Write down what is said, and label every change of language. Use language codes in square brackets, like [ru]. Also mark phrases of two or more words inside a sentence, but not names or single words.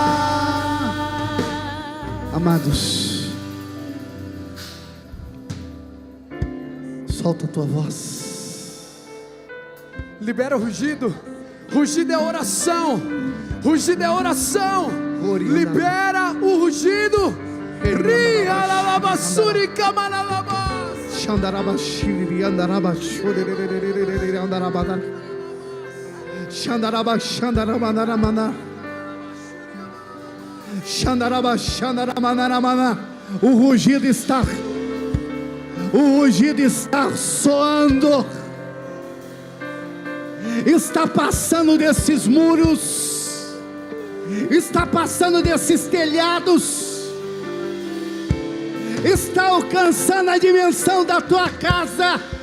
[pt] Amados, solta a tua voz. Libera o rugido. Rugido é oração. Rugido é oração. Libera o rugido. Ria la labassuri kamanalabas. Xandarabashiri andarabashuri andarabada. Xandaraba xandaramandaramana. Xandaraba xandaramandaramana. O rugido está soando. Está passando desses muros. Está passando desses telhados. Está alcançando a dimensão da tua casa.